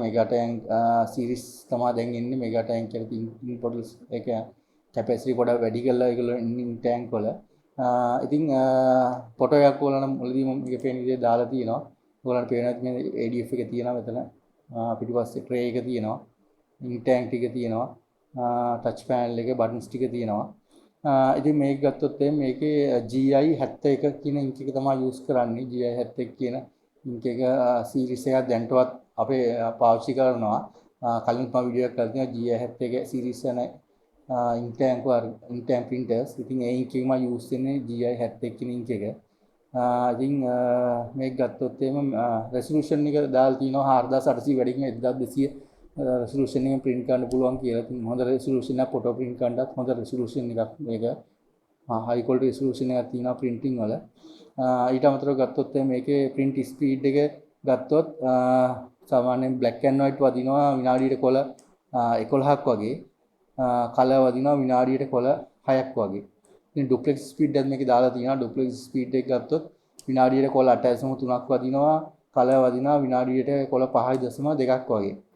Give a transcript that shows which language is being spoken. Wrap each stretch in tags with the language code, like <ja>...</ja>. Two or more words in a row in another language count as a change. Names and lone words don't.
<si>මෙගා ටැන්ක් සීරීස් තමයි දැන් එන්නේ. මෙගා ටැන්ක් කියලා තියෙන පොඩ්ස් ඒක කැපැසිටි පොඩක් වැඩි කරලා ඒගොල්ලෝ</si> <en>ink tank</en> <si>වල. ඉතින් ෆොටෝ එකක් ඔයගලන්ට මුලදීම මේකේ පේන විදිහට දාලා තියෙනවා. ඔයගලන්ට පේනවා මේ ADF එක තියෙනවා මෙතන. පිටිපස්සේ tray එක තියෙනවා.</si> <en>ink tank</en> <si>ටික තියෙනවා.</si> <en>touch panel</en> <si>එකේ buttons ටික තියෙනවා. ඉතින් මේක ගත්තොත් මේකේ GI71 කියන ink එක තමයි use කරන්නේ. GI71 කියන ink එක series එකක් දැන්ටවත් අපේ පාවිච්චි කරනවා. කලින් මම වීඩියෝ එකක් කරලා තියෙනවා GI71 series යන</si> <en>ink tank printers.</en> <si>ඉතින් ඒ ink එකම use වෙන්නේ GI71 කියන ink එක. ඉතින් මේක ගත්තොත් resolution එක දාලා තිනවා 4800 වැඩිකම 1200 resolution එකෙන් print කරන්න පුළුවන් කියලා. ඉතින් හොඳ resolution එකක්</si> <en>photo print</en> <si>කරන්නත් හොඳ resolution එකක් මේක.</si> <en>high quality resolution</en> <si>එකක් තියෙනවා printing වල. ඊට අමතරව ගත්තොත් මේකේ</si> <en>print speed</en> <si>එක ගත්තොත් සාමාන්‍යයෙන්</si> <en>black and white</en> <si>වදිනවා විනාඩියට කොළ 11ක් වගේ. color වදිනවා විනාඩියට කොළ 6ක් වගේ. ඉතින්</si> <en>duplex speed</en> <si>එකත් මේකේ දාලා තියෙනවා.</si> <en>duplex speed</en> <si>එක ගත්තොත් විනාඩියට කොළ 8.3ක් වදිනවා. color වදිනවා විනාඩියට කොළ 5.2ක් වගේ.</si>